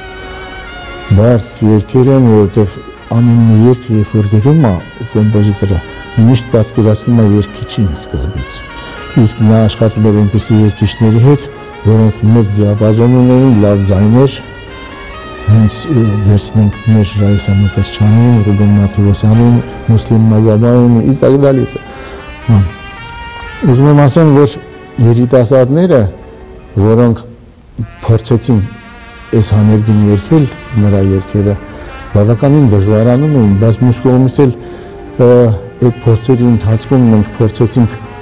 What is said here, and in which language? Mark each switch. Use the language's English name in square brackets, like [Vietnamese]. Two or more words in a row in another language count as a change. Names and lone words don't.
[Armenian] Բարդ երգեր են, որտեղ ամեն մի երգ երբ որ գրում է կոմպոզիտորը միշտ պատկերացնում է երգիչին սկզբից։ Իսկ նա աշխատում էր այնպիսի երգիչների հետ, որոնք մեծ դիապազոն ունեին, լավ ձայներ, հենց վերցնենք մեր Ռայիսա Մոտրչյանին, Ռուբեն Մաթևոսյանին, Մուսլիմ Մագաբայանին [Russian] и так далее։ [Armenian] Ուզում եմ ասեմ, որ երիտասարդները, որոնք փորձեցին այս համերգին երգել նրա երգերը, բավականին դժվարանում էին, բայց մյուս կողմից էլ այդ փորձերի ընթացքում մենք փորձեցինք